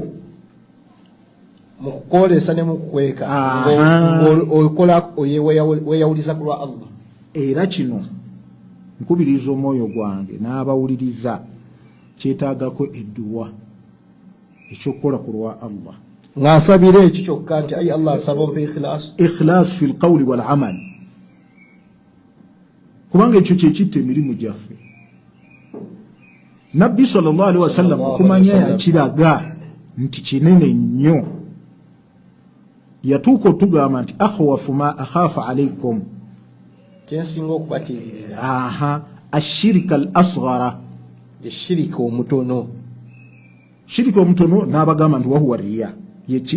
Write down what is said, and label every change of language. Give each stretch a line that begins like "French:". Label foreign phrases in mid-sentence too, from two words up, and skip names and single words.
Ganda: mu kukolesa ne mu kukweka okola weyawuliza ku lwa Allah. Era kino nkubiriza omwoyo gwange n'abawuliriza kyetaagako edduwa ekyokukola ku lwa Allah ng'asabira eki kyokka nti ayi Allah asaba ompe
Arabic: إخلاص في القول والعمل
Ganda: kubanga ekyo kyekitta emirimu gyaffe. Nabbi
Arabic: صلى الله عليه وسلم
Ganda: okumanya yakiraga nti kinene nnyo yatuuka otugamba nti
Arabic: أخوف ما أخاف عليكم
Ganda: kyensinga okubatiirira
Arabic: الشرك الأصغر
Ganda: eshirika omutono. Shirika omutono n'abagamba nti
Arabic: وهو الرياء
Ganda: yeki